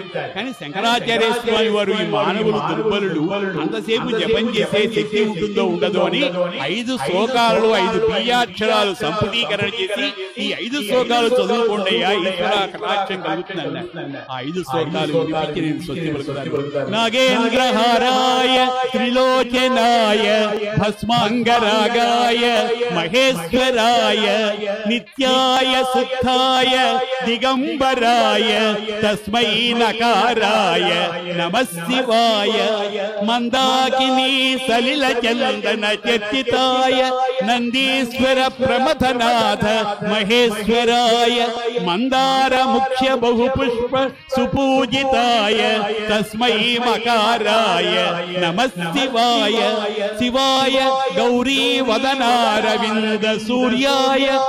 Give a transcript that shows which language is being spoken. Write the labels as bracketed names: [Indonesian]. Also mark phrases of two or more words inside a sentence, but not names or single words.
[Telugu] కానీ శంకరాచార్య స్వామి వారు ఈ మానవులు దుర్బలులు, అంతసేపు జపం చేసే శక్తి ఉంటుందో ఉండదో అని 5 శ్లోకాలలో 5 బీజాక్షరాలు సంపుటీకరణ చేసి ఈ 5 శ్లోకాలు చదువుకోండియా ఈశ్వర కటాక్షం కలుగుతుందన్నారు. ఆ 5 శ్లోకాలు వినిపించి నేను స్వస్తి పలుకుతాను. [Sanskrit] नागेन्द्रहाराय त्रिलोचनाय भस्मांगरागाय महेश्वराय नित्याय सुखाय दिगंबराय तस्मै नकाराय नमः शिवाय मंदाकिनी सलिल चंदन चर्चिताय नंदीश्वर प्रमथनाथ महेश्वराय मंदार मुख्य बहुपुष्प सुपूजिताय तस्मै मकाराय नमः शिवाय शिवाय गौरी वदनारविंद सूर्याय